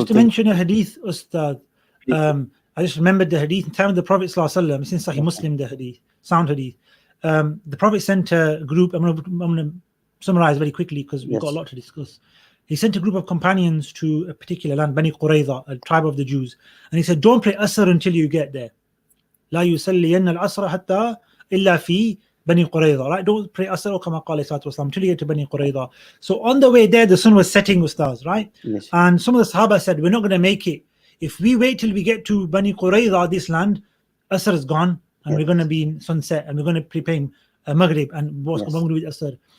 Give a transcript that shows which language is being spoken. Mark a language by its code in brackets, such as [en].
[en] just to mention a hadith, Ustad. I just remembered the hadith in time of the Prophet ﷺ. It's in Sahih Muslim, the hadith, sound hadith. The Prophet sent a group. I'm going to summarize very quickly because we've got a lot to discuss. He sent a group of companions to a particular land, Bani Qurayza, a tribe of the Jews, and he said, "Don't pray Asr until you get there. [ar] لا يصلين العصر حتى إلا في Bani Qurayza." [en] Right? Don't pray Asr kama qala salatu wasalam until you get to Bani Qurayza. So on the way there, the sun was setting, Ustaz, right? Yes. And some of the Sahaba said, "We're not going to make it. If we wait till we get to Bani Qurayza, this land, Asr is gone, and we're going to be in sunset, and we're going to prepare Maghrib, and what's going to do with Asr."